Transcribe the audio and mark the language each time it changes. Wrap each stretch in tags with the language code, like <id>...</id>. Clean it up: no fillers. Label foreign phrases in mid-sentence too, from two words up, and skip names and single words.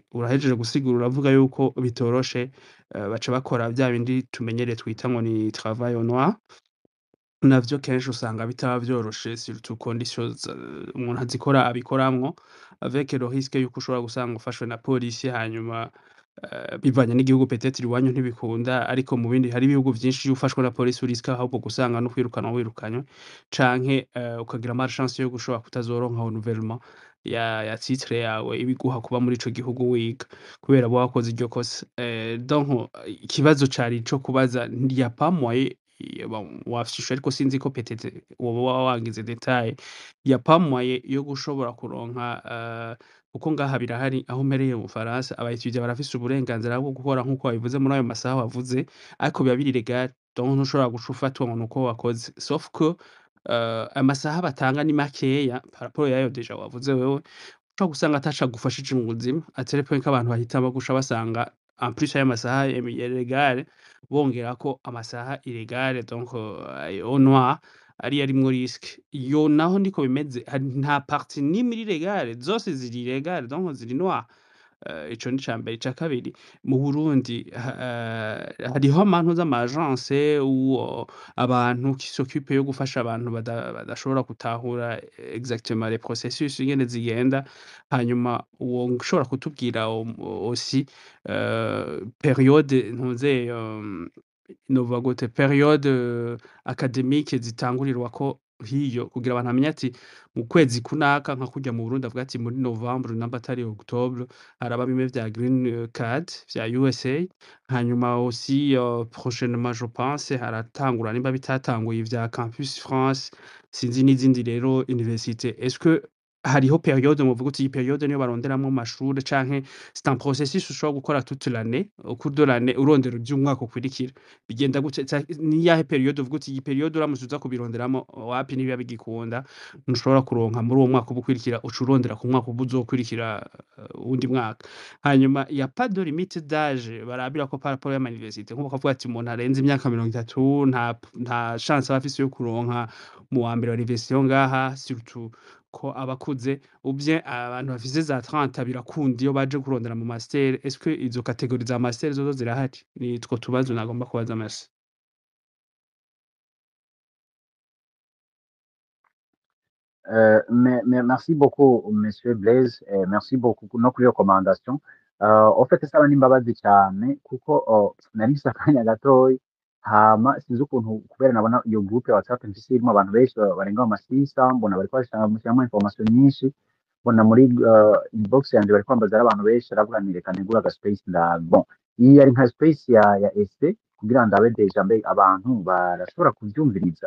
<rn>Urahejeje gusigura uravuga yuko bitoroshe, baca bakora vya bindi tumenyereye twita ngo ni</rn> <fr>travail au noir.</fr> <rn>Navyo kenshi usanga bitaba vyoroshe surtout conditions umuntu azikora abikoramwo,</rn> <fr>avec le risque</fr> <rn>yuko ushobora gusanga ufashwe na polisi hanyuma bivanye n'igihugu peut-être iwanyu ntibikunda, ariko mu bindi hari ibihugu vyinshi iyo ufashwe na polisi uriska ahubwo gusanga no kwirukanwa wirukanywe, canke ukagira malchance yo gushobora kutazoronka renouvellement ya titre yawe ibiguha kuba muri ico gihugu wiga kubera abo wakoze iryo kosa. Donc ikibazo cari ico kubaza</rn> <fr>il y a pas moyen,</fr> <rn>wafishe ariko sinzi ko peut-être woba wagize detail,</rn> <fr>il y a pas moyen</fr> <rn>yo gushobora kuronka kuko ngaha birahari aho mpereye mu Faransa abayituje barafise uburenganzira bwo gukora nkuko wabivuze muri ayo masaha wavuze, ariko biba biri legal, donc ntushobora guca ufatwa ngo nuko wakoze,</rn> <fr>sauf que</fr> <rn>amasaha batanga ni makeya</rn> <fr>par rapport</fr> <rn>yayo deja wavuze wewe, ushobora gusanga ataco agufashije mu buzima,</rn> <fr>à tel point</fr> <rn>ko abantu bahitamo guca basanga</rn> <fr>en plus</fr> <rn>ayo masaha legal bongerako amasaha illégal, donc</rn> <fr>au noir</fr> <rn>ariyo arimwo risque. Iyo naho niko bimeze, nta partie n'imwe iri legal, zose ziri legal donc ziri noir. Ico ni icambere. Ica kabiri, mu Burundi hariho amantu z'ama agence abantu</rn> <fr>qui s'occupe</fr> <rn>yo gufasha abantu badashobora gutahura</rn> <fr>exactement les processus</fr> <rn>ingene zigenda, hanyuma uwo ushobora kutubwira aussi periode ntuze novuga gute, periode académique zitangurirwako hiyo kugira abantu bamenye ati mu kwezi kunaka nka kurya mu Burundi avuga ati muri Novembre namba atari Octobre haraba bimwe vya</rn> <en>green card</en> <rn>vya USA, hanyuma aussi prochainement</rn> <fr>je pense</fr> <rn>haratangura nimba bitatanguye vya Campus France sinzi n'izindi rero université.</rn> <fr>Est-ce que</fr> <rn>hariho periode muvuga uti iyi periode niyo baronderamwo amashure, canke</rn> <fr>c'est un processus</fr> <rn>ushobora gukora</rn> <fr>toute l'année, au cours de l'année</fr> <rn>urondera ivy'umwaka ukurikira bigenda gute? Ni yahe periode uvuga uti iyi periode uramutse uza kubironderamo wapi ntibiba bigikunda, ntushobora kuronka muri uwo mwaka uba ukurikira, uca urondera ku mwaka uba uzokurikira uwundi mwaka. Hanyuma</rn> <fr>y a pas de limite d'âge</fr> <rn>barabirako</rn> <fr>par rapport</fr> <rn>y'ama université, nkuko bavuga ati umuntu arenze imyaka 30 nta chance aba afise yo kuronka mu wa mbere wa université yo ngaha, surtout ko abakuze</rn> <fr>ou bien</fr> <rn>abantu bafise za 30 birakunda iyo baje kurondera mu master.</rn> <fr>Est-ce que</fr> <rn>izo catégories za master zozo zirahari? Ni two tubazo nagomba kubaza. Merci.</rn> <fr>Merci beaucoup Monsieur Blaise, merci beaucoup</fr> <rn>no kuri</rn> <fr>recommandation. En fait</fr> <rn>saba n'imbabazi cyane kuko nari mfise akanya gatoyi, hama sinzi ukuntu kubera nabona iyo groupe ya WhatsApp mfise irimo abantu benshi barenga mu masisa, mbona bariko bashiramo information nyinshi, mbona muri inbox yanje bariko bambaza abantu benshi, aravuga nti reka ntegura aga space bon iyi yari nka space ya essai kugira ndabe deja mbe abantu barashobora kuvyumviriza.</rn>